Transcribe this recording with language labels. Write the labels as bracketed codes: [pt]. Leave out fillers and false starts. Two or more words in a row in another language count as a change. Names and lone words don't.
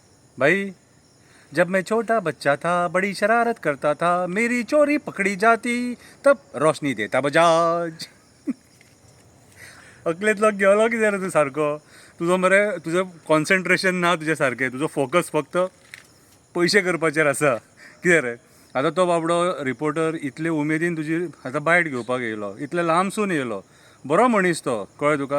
[hi] भाई, जब मैं छोटा बच्चा था बड़ी शरारत करता था, मेरी चोरी पकड़ी जाती तब रोशनी देता बजाज. [kok] अकलेतलो गेलो कितें रे तूं सारको. तुजो मरे तुजें कॉन्सन्ट्रेशन ना तुजे सारकें. तुजो फोकस फक्त पयशे करपाचेर आसा. कितें रे आतां तो बाबडो रिपोर्टर इतले उमेदीन तुजी आतां बायट घेवपाक येयलो, इतले लांबसून येयलो, बरो मनीस तो, कळ्ळें तुका.